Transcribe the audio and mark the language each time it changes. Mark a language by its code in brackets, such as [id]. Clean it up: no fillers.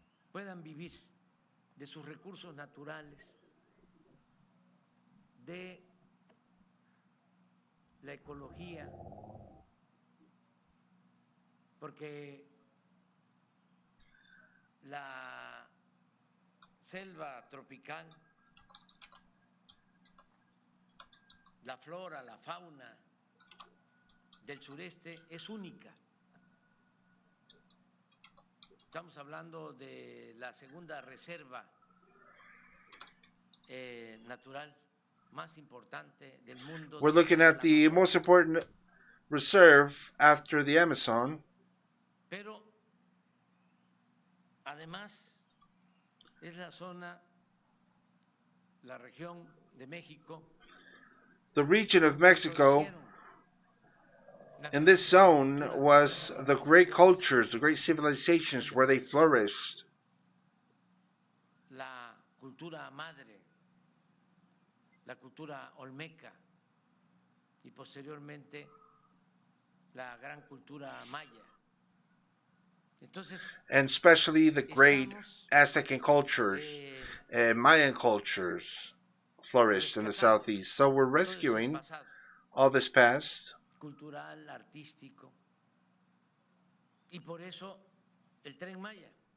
[es] puedan vivir de sus recursos naturales, de la ecología, porque la selva tropical, la flora, la fauna del sureste es única. Estamos hablando de la segunda reserva natural más importante del mundo. [en] We're looking at the most important reserve after the Amazon. [es] Pero además es la zona, la región de México. [en] The region of Mexico, in this zone, was the great cultures, the great civilizations where they flourished. [es] La cultura madre, la cultura olmeca y posteriormente la gran cultura maya. Entonces, [en] and especially the great Aztecan cultures and Mayan cultures flourished in the southeast. So we're rescuing all this past. [es] Cultural, artístico, y por eso el Tren Maya.